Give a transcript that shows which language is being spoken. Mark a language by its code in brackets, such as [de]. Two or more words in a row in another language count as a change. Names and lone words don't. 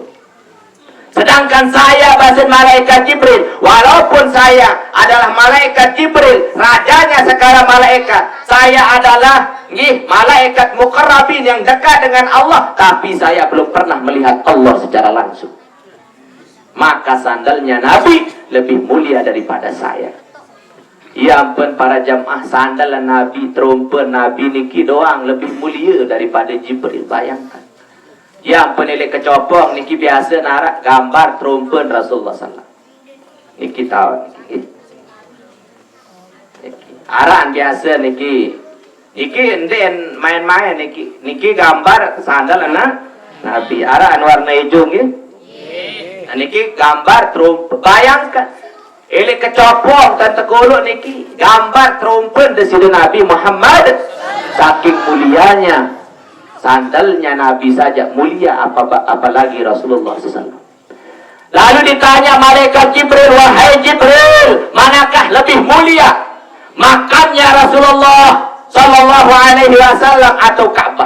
[id] Sedangkan saya bahasa malaikat Jibril, walaupun saya adalah malaikat Jibril, rajanya segala malaikat, saya adalah malaikat muqarrabin yang dekat dengan Allah, tapi saya belum pernah melihat Allah secara langsung. Maka sandalnya Nabi lebih mulia daripada saya. Ya ampun para jamaah, sandal Nabi, trompet Nabi niki doang lebih mulia daripada Jibril. Bayangkan. [sas] Ya ampun, elek kecopong niki biasa narak gambar trompet Rasulullah sallallahu. Niki tahu niki. Aran biasa niki. Niki enden main-main niki. Niki gambar sandal Nabi. Aran warna hijau nggih. Niki gambar trompet. Bayangkan. Elek kecopong dan tegolok niki gambar trompet dari Nabi Muhammad. [id] Saking mulianya sandalnya Nabi saja mulia, apalagi Rasulullah SAW. Lalu ditanya malaikat Jibril, wahai Jibril, manakah lebih mulia, makamnya Rasulullah [ar] صلى الله عليه وسلم [id] atau Ka'bah?